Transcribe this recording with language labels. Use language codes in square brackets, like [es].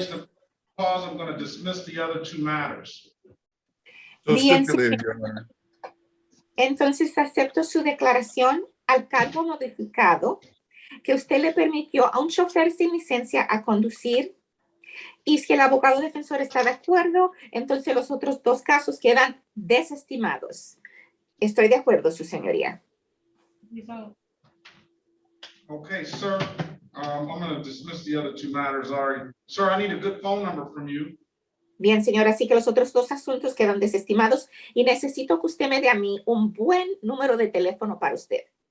[en] stipulation of cause, I'm going to dismiss the other two matters. So [es] Bien, [en] stipulated, Your Honor. [es] Entonces acepto su declaración al cargo modificado que usted le permitió a un chofer sin licencia a conducir, y si el abogado defensor está de acuerdo, entonces los otros dos casos quedan desestimados. Estoy de acuerdo, su señoría. [en] Okay, sir. I'm going to dismiss the other two matters. All right. Sir, I need a good phone number from you. [es] Bien, señora, así que los otros dos asuntos quedan desestimados y necesito que usted me dé a mí un buen número de teléfono para usted.